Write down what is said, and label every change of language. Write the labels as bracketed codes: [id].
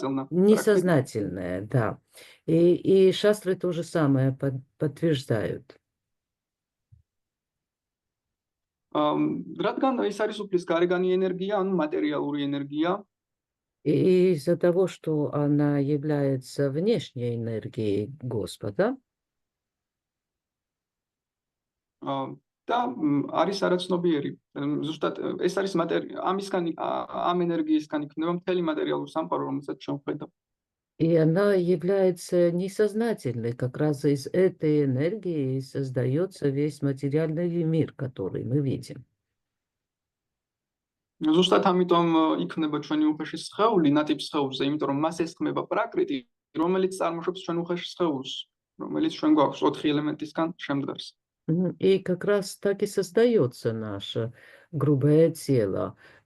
[ru] Несознательное, да. И шастры то же самое подтверждают. [ka] რადგან ეს არის უფლის გარეგანი ენერგია, ანუ მატერიალური ენергия. [ru] И из-за того, что она является внешней энергией Господа, [ka] და არის არაცნობიერი. ზუსტად ეს არის ამისგან ამ ენერგიისგან იქნება მთელი მატერიალური სამყარო, რომელსაც ჩვენ ვხედავთ. [ru] И она является несознательной. Как раз из этой энергии создается весь материальный мир, который мы видим. [ka] ზუსტად ამიტომ იქნება ჩვენი უხეში სხეული ნატიფ სხეულზე, იმიტომ რომ მას ესხმება პრაკრიტი, რომელიც წარმოშობს ჩვენ უხეში სხეულს, რომელიც ჩვენ გვაქვს 4 ელემენტისგან შემდგარს. [ru] И как раз так и создается наше грубое тело.